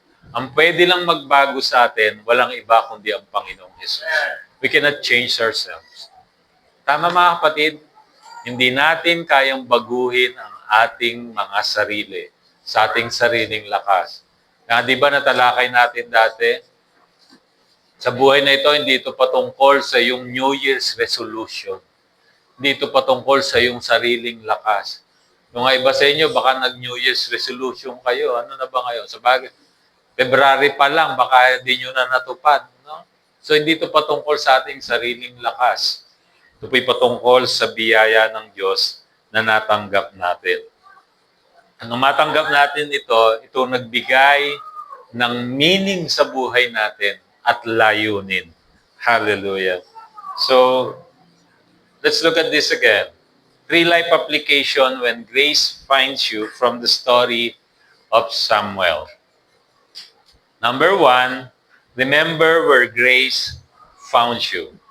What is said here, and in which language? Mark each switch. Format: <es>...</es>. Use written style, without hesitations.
<tl>Ang pwede lang magbago sa atin, walang iba kundi ang Panginoong Jesus.</tl> <en>We cannot change ourselves.</en> <tl>Tama mga kapatid, hindi natin kayang baguhin ang ating mga sarili sa ating sariling lakas. Di ba natalakay natin dati? Sa buhay na ito, hindi ito patungkol sa yung New Year's resolution. Hindi ito patungkol sa yung sariling lakas. Yung iba sa inyo, baka nag-New Year's resolution kayo. Ano na ba ngayon? Sa bagay, February pa lang, baka hindi nyo na natupad. No? So, hindi ito patungkol sa ating sariling lakas. Ito po'y patungkol sa biyaya ng Diyos na natanggap natin. Nung matanggap natin ito nagbigay ng meaning sa buhay natin at layunin. Hallelujah.</tl> <en>So, let's look at this again. 3 life application when grace finds you from the story of Samuel. Number 1, remember where grace found you.</en>